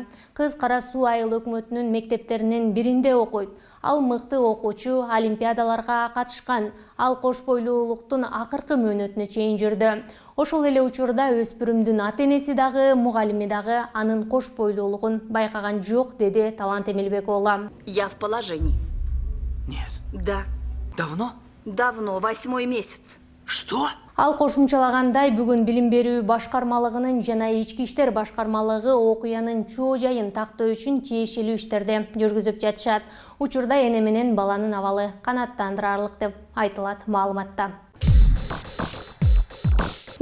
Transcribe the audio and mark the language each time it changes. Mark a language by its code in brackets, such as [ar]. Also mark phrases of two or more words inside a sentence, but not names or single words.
[ky] Кыз Кара Суу айыл өкмөтүнүн мектептеринин биринде окуйт. Ал мыкты окуучу, олимпиадаларга катышкан. Ал кош бойлуулуктун акыркы мөөнөтүнө чейин жүрдү. Ошол эле учурда өспүрүмдүн ата-энеси дагы, мугалими дагы анын кош бойлуулугун байкаган жок, деди Талант Эмилбек уулу. [ru] Я в положении. Нет. Да. Давно? Давно, 8-й месяц. Что? [ky] Ал кошумчалагандай, бүгүн билим берүү башкармалыгынын жана ички иштер башкармалыгы окуянын чоо жайын тактоо үчүн тиешелүү иштерди жүргүзүп жатышат. Учурда эне менен баланын абалы канааттандырарлык деп айтылат маалыматта.